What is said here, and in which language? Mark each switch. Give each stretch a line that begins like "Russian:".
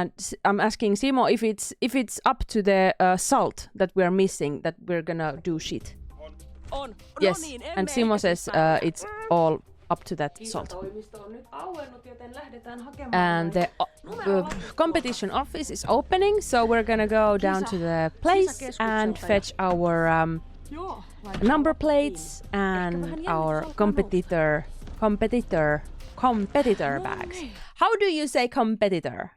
English: And I'm asking Simo if it's up to the salt that we're missing, that we're gonna do shit.
Finnish: On.
English: Yes,
Finnish: No niin,
English: and Simo says it's all up to that salt.
Finnish: Kisatoimisto on nyt auennut, joten lähdetään hakemaan.
English: And the competition office is opening, so we're gonna go down to the place and fetch our number plates and our competitor bags. How do you say competitor?